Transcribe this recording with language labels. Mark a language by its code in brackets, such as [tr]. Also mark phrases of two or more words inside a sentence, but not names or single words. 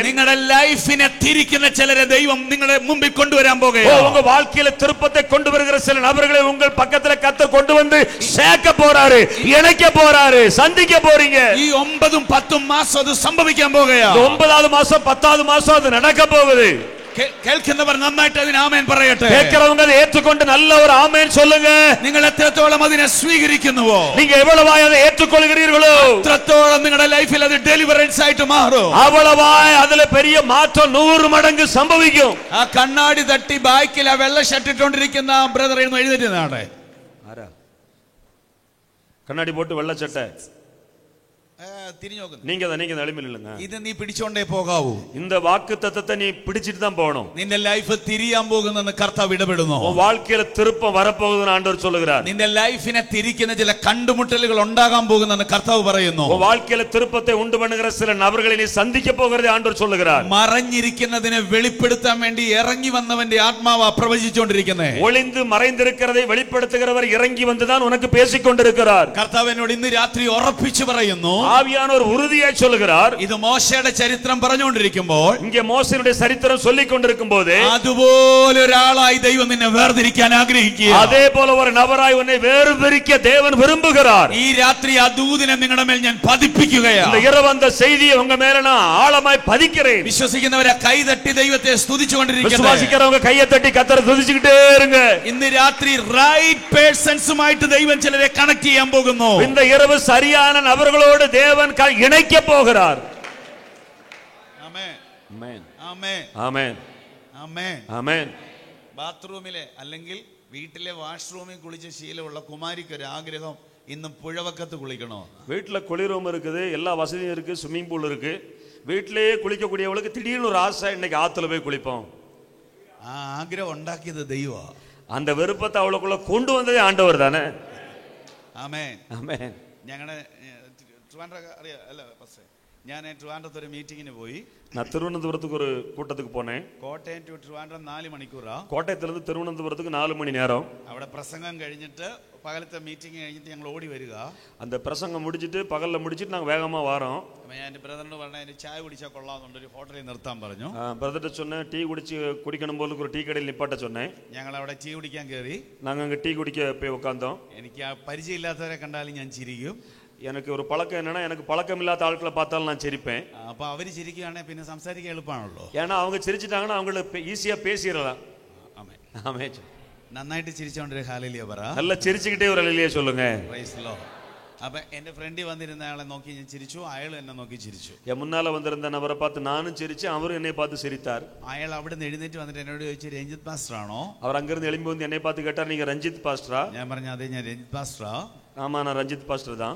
[ml] നിങ്ങളുടെ ലൈഫിനെ തിരിക്കുന്ന ചിലരെ ദൈവം നിങ്ങളുടെ മുമ്പിൽ കൊണ്ടുവരാൻ പോകുകയാ. [ta] உங்க வாழ்க்கையில திருப்பத்தை கொண்டு வருகிற சில நபர்களை உங்கள் பக்கத்துல கர்த்தர் கொண்டு வந்து சேர்க்க போறாரு, இணைக்க போறாரு, சந்திக்க போறீங்க. [ml] ഈ 9ഉം 10ഉം മാസം അത് സംഭവിക്കാൻ പോകുകയാ. [ta] 9வது மாசம் 10வது மாசம் அது நடக்க போகுது. [ml] കേൾക്കുന്നവർ നന്നായിട്ട് അതിന് ആമേൻ പറയട്ടെ. [ta] കേൾക്കുന്നവங்க அதை ஏற்றுக்கொண்டு நல்ல ஒரு ஆமென் சொல்லுங்க. [ml] നിങ്ങൾ എത്രത്തോളം അതിനെ സ്വീകരിക്കുന്നുവോ, [ta] நீங்க எவ்வளவாய் அதை ஏற்றுக்கொள்கிறீர்களோ [ml] അത്രത്തോളം നിങ്ങളുടെ ലൈഫിൽ അത് ഡെലിവറൻസ് ആയിട്ട് മാറും. [ta] அவ்வளவாய் அதுல பெரிய மாற்றம் 100 மடங்கு സംഭവിക്കും. [ml] ആ കണ്ണാടി തട്ടി ബാക്കിൽ ആ വെള്ള ഷർട്ട് ഇട്ടുകൊണ്ടിരിക്കുന്ന ബ്രദർ ഇന്ന് എഴുന്നേറ്റതാണ്. ആരാ? കണ്ണാടി പോട്ട് വെള്ള ചട്ട തിരിഞ്ഞു നോക്കുന്നു. [ta] நீங்க எளிமையில் இல்லைங்க. [ml] ഇത് നീ പിടിച്ചോണ്ടേ പോകാവൂ. [ta] இந்த வாக்கு தத்தத்தை நீ பிடிச்சிட்டு தான் போகணும். [ml] നിന്റെ ലൈഫ് തിരിയാൻ പോകുന്നെന്ന് കർത്താവ് ഇടപെടുന്നു. [ta] உன் வாழ்க்கையில திருப்பம் வரப்போகுதுன்னு ஆண்டவர் சொல்லுகிறார். [ml] നിന്റെ ലൈഫിനെ തിരിക്കുന്ന ചില കണ്ടുമുട്ടലുകൾ ഉണ്ടാകാൻ പോകുന്നെന്ന് കർത്താവ് പറയുന്നു. [ta] உன் வாழ்க்கையில திருப்பத்தை உண்டு பண்ணுகிற சில நபர்களை நீ சந்திக்க போகிறதை ஆண்டவர் சொல்லுகிறார். [ml] മറഞ്ഞിരിക്കുന്നതിനെ വെളിപ്പെടുത്താൻ വേണ്ടി ഇറങ്ങി വന്നവന്റെ ആത്മാവ് പ്രവചിച്ചുകൊണ്ടിരിക്കുന്നേ. [ta] ஒளிந்து மறைந்திருக்கிறதை வெளிப்படுத்துகிறவர் இறங்கி வந்துதான் உனக்கு பேசிக் கொண்டிருக்கிறார். [ml] കർത്താവ് എന്നോട് ഇന്ന് രാത്രി ഉറപ്പിച്ചു പറയുന്നു. [ta] ஆவியானவர் உறுதியாய் சொல்லுகிறார். [ml] ഇത് മോശയുടെ ചരിത്രം പറഞ്ഞുകൊണ്ടിരിക്കുമ്പോൾ, [ta] இங்கே மோசேயுடைய சரித்திரம் சொல்லிக் கொண்டிருக்கும் போது, [ml] അതുപോലെ ഒരാളായി ദൈവം നിന്നെ വേർതിരിക്കാൻ ആഗ്രഹിക്കുക. [ta] அதே போல ஒரு நபராய் உன்னை வேறுபிரிக்க தேவன் விரும்புகிறார். [ml] ഈ രാത്രി ആ ദൂതനെ നിങ്ങളുടെ മേൽ ഞാൻ പതിപ്പിക്കുകയാണ്. [ta] இந்த இரவு அந்த செய்தியை உங்க மேல நான் ஆழமாய் பதிக்கிறேன். [ml] വിശ്വസിക്കുന്നവരെ കൈതട്ടി ദൈവത്തെ സ്തുതിച്ചുകൊണ്ടിരിക്കുന്നു. [ta] വിശ്വാസിக்கிறவங்க கையை தட்டி கர்த்தரை துதிச்சிட்டே இருங்க. [ml] ഇന്ന് രാത്രി [en] right personsumaayitt [ml] ദൈവം ചിലരെ കണക്ട് ചെയ്യാൻ പോകുന്നു. [ta] இந்த இரவு சரியான நபர்களோடு தேவன் இணைக்க போகிறார். [ml] ആമേൻ ആമേൻ ആമേൻ ആമേൻ ആമേൻ ആമേൻ. ബാത്റൂമിലെ അല്ലെങ്കിൽ വീട്ടിലെ വാഷ്റൂമിൽ കുളിച്ച ശീലമുള്ള കുമാരിക്ക് ഒരു ആഗ്രഹം, ഇന്നും പുഴവക്കത്ത് കുളിക്കണോ. [ta] வீட்டுல குளிரூம் இருக்குது, எல்லா வசதியும் இருக்கு, [en] swimming pool [ta] இருக்கு. வீட்டிலேயே குளிக்கக்கூடியவளுக்கு திடீர்னு ஒரு ஆசை, இன்னைக்கு ஆத்துல போய் குளிப்போம். [ml] ആ ആഗ്രഹം ഉണ്ടാക്കിയത് ദൈവം. [ta] அந்த விருப்பத்தை அவளுக்குள்ள கொண்டு வந்ததே ஆண்டவர் தானே. [ml] ആമേൻ [ta] ஆமென். [ml] ഞങ്ങളുടെ ട്രിവാൻഡ്രം അറിയാം അല്ല ബസ്, ഞാൻ ട്രിവാൻഡ്രത്ത് ഒരു മീറ്റിങ്ങിന് പോയി. [ta] நான் திருவனந்தபுரத்துக்கு ஒரு கூட்டத்துக்கு போனேன். [ml] കോട്ടയം ടു ട്രിവാൻഡ്രം 4 മണിക്കൂറാ. [ta] கோட்டயத்திலிருந்து திருவனந்தபுரத்துக்கு 4 மணி நேரம். [ml] അവിടെ പ്രസംഗം കഴിഞ്ഞിട്ട് പകലത്തെ മീറ്റിംഗ് കഴിഞ്ഞിട്ട് ഞങ്ങൾ ഓടി വരിക. [ta] அந்த பிரசங்கம் முடிச்சிட்டு பகல்ல முடிச்சிட்டு நாங்க வேகமா வரோம். [ml] ഞാൻ എൻ്റെ ബ്രദറിനോട് പറഞ്ഞ എനിക്ക് ചായ കുടിച്ചാൽ കൊള്ളാമെന്നുണ്ട്, ഒരു ഹോട്ടലിൽ നിർത്താൻ പറഞ്ഞു. [ta] பிரதர்ட்ட சொன்னேன், டீ குடிக்கணும் போல ஒரு டீ கடையில் நிப்பாட்ட சொன்னேன். [ml] ഞങ്ങൾ അവിടെ ടീ കുടിക്കാൻ കയറി. [ta] நாங்க அங்க டீ குடிக்க போய் உட்கார்ந்தோம். [ml] എനിക്ക് ആ പരിചയമില്ലാത്തവരെ കണ്ടാലും ഞാൻ ചിരിക്കും. [ta] எனக்கு ஒரு பழக்கம் என்னன்னா, எனக்கு பழக்கம் இல்லாத ஆட்களை பார்த்தாலும் நான் சிரிப்பேன். [ml] അപ്പൊ അവര് ചിരിക്കുകയാണെങ്കിൽ പിന്നെ സംസാരിക്കാൻ എളുപ്പമാണല്ലോ. [ta] ஏன்னா அவங்க சிரிச்சிட்டாங்கன்னா அவங்களுக்கு ஈஸியா பேசிடலாம். [ml] ആമേൻ [ta] ஆமென். [ml] നന്നായിട്ട് ചിരിച്ചോണ്ടൊരു ഹല്ലേലൂയ പറ. [ta] நல்லா சிரிச்சுக்கிட்டே ஒரு அல்லேலூயா சொல்லுங்க. [en] Praise the Lord. [ml] അപ്പൊ എന്റെ ഫ്രണ്ടിൽ വന്നിരുന്ന ആളെ നോക്കി ഞാൻ ചിരിച്ചു, അയാൾ എന്നെ നോക്കി ചിരിച്ചു. [ta] என் முன்னால வந்திருந்த நபரை பார்த்து நானும் சிரிச்சேன், அவரும் என்னை பார்த்து சிரித்தார். [ml] അയാൾ അവിടെ നിന്ന് എഴുന്നേറ്റ് വന്നിട്ട് എന്നോട് ചോദിച്ചു, രഞ്ജിത്ത് പാസ്റ്റർ ആണോ? [ta] அவர் அங்கிருந்து எழும்பி வந்து என்னை பார்த்து கேட்டார், நீங்க ரஞ்சித் பாஸ்டரா? [ml] ഞാൻ പറഞ്ഞു, അതെ ഞാൻ രഞ്ജിത്ത് പാസ്റ്ററാ. [ta] ஆமா நான் ரஞ்சித் பாஸ்டர் தான்.